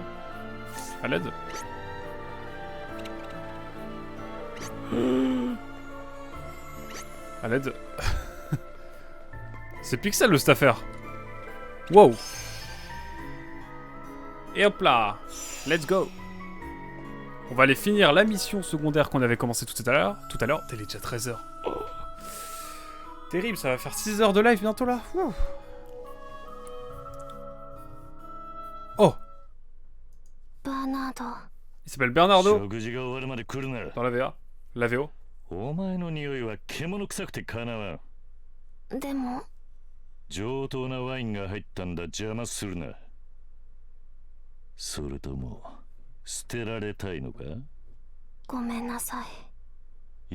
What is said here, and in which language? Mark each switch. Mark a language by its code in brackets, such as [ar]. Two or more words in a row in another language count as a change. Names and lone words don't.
[fr] À l'aide. À l'aide. C'est Pixel le staffer. Wow. Et hop là. [en] Let's go. [fr] On va aller finir la mission secondaire qu'on avait commencé tout à l'heure. Il est déjà 13h. Oh. Terrible, ça va faire 6 heures de live bientôt là. Ouh. Oh. Bernardo. Il s'appelle Bernardo. [ja] 食事が終わるまで来るな。 [fr] Dans la VA. La VO. [ja] お前の匂いは獣臭くてかなわん。でも上等なワインが入ったんだ。邪魔するな。それとも捨てられたいのか？ごめんなさい。